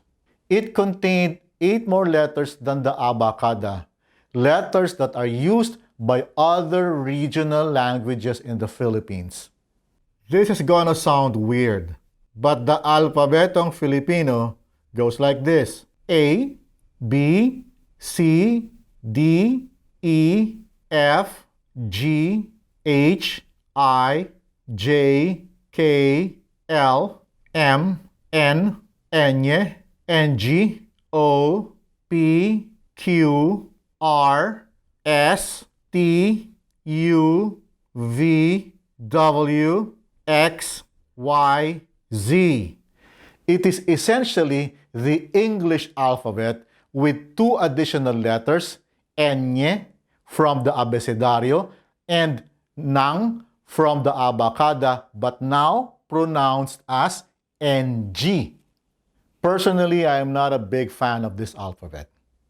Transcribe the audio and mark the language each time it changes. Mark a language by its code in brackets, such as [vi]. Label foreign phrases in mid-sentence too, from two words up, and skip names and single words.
[en] It contained 8 more letters than the Abakada, letters that are used by other regional languages in the Philippines. This is gonna sound weird, but the Alpabetong Filipino goes like this: A, B, C, D, E, F, G, H, I, J, K, L, M, N, N, G, O, P, Q, R, S, T, U, V, W, X, Y, Z. It is essentially the English alphabet with 2 additional letters, Enye from the Abecedario and Nang from the Abakada, but now pronounced as NG. Personally, I am not a big fan of this alphabet.